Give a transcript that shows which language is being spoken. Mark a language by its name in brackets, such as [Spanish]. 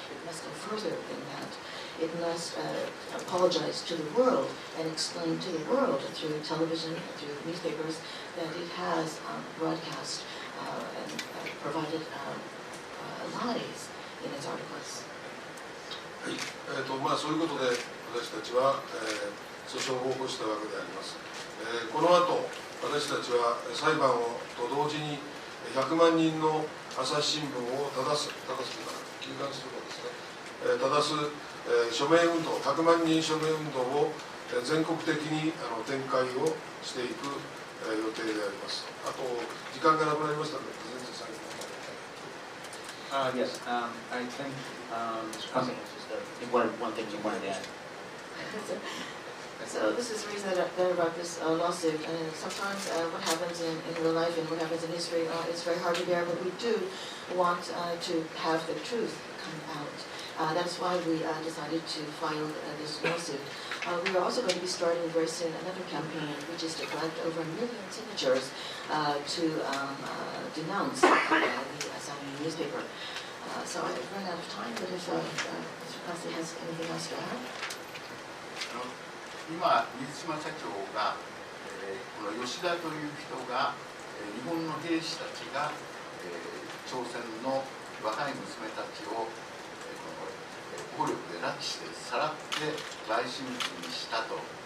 [English] It must go further than that. It must apologize to the world and explain to the world through television, through newspapers, that it has broadcast and provided lies in its articles. [Japanese] はい、そういうことで私たちは、訴訟を起こしたわけであります。この後、私たちは裁判をと同時に100万人の朝日新聞を正すというか休刊することですね、正す、署名運動、100万人署名運動を全国的に展開をしていく予定であります。あと時間がなくなりましたので、全然最後まで。 [English] Yes, I think Mr. Cousin was just one thing you wanted to add. So this is the reason that I brought this lawsuit. Sometimes what happens in real life and what happens in history is very hard to bear, but we do want to have the truth come out. That's why we decided to file this lawsuit. We are also going to be starting very soon another campaign, which is to collect over 1 million signatures to denounce the Asahi newspaper. So I've run out of time, but if Mr. Kase has anything else to add? [Japanese] 今、水島社長が、この吉田という人が、日本の兵士たちが、朝鮮の若い娘たちを、暴力で拉致してさらって売春婦にしたと、